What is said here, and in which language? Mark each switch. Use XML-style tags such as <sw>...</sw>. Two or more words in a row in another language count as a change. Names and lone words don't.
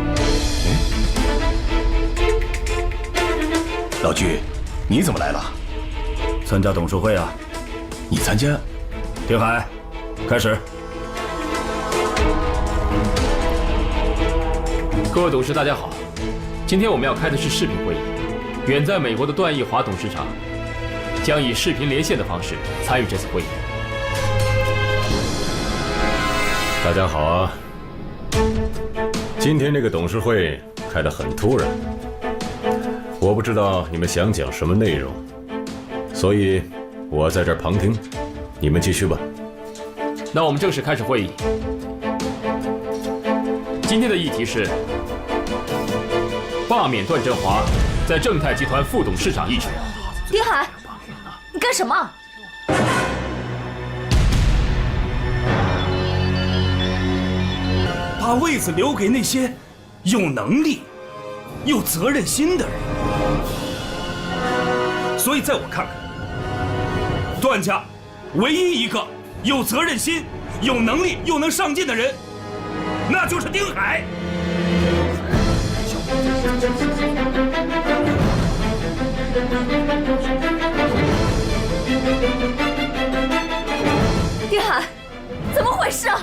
<zh>老居，你怎么来了？参加董事会啊。你参加？丁海，開始。各位董事，大家好。今天我們要開的是視頻會議。遠在美國的段奕華董事長將以視頻連線的方式參與這次會議。大家好啊。今天這個董事會開得很突然，我不知道你們想講什麼內容，所以我在這兒旁聽，你們繼續吧。那我們正式開始會議。今天的議題是罷免段振華在正泰集團副董事長一職。丁海，你幹什麼？把位子留給那些有能力、有責任心的人。所以在我看看，段家唯一一個有責任心、有能力又能上進的人，那就是丁海。丁海，怎麼回事啊？</zh>